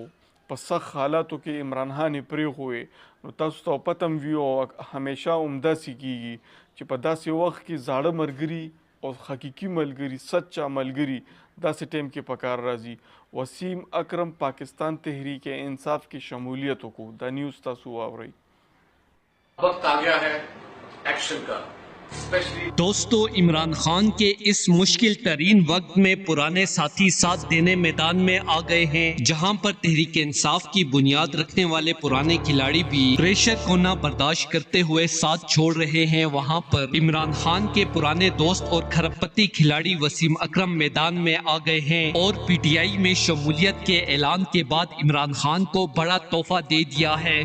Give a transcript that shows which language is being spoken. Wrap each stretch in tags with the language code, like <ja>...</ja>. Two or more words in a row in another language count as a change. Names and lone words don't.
<ps>په سخت حالاتو کې عمران خان پریخو نو تاسو ته پته هم وي او همیشه همداسې کیږي چې په داسې وخت کې زاړه ملګري او حقیقي ملګري سچا ملګري داسې ټیم کې پکار راځي. وسیم اکرم پاکستان تحریک انصاف</ps> <ur>کی شمولیتوں کو</ur> <ps>دا نیوز تاسو واورئ.</ps> <ur>وقت آ گیا ہے ایکشن کا. دوستو، عمران خان کے اس مشکل ترین وقت میں پرانے ساتھی ساتھ دینے میدان میں آ گئے ہیں. جہاں پر تحریک انصاف کی بنیاد رکھنے والے پرانے کھلاڑی بھی پریشر کو نہ برداشت کرتے ہوئے ساتھ چھوڑ رہے ہیں، وہاں پر عمران خان کے پرانے دوست اور کھرب پتی کھلاڑی وسیم اکرم میدان میں آ گئے ہیں اور پی ٹی آئی میں شمولیت کے اعلان کے بعد عمران خان کو بڑا تحفہ دے دیا ہے.</ur>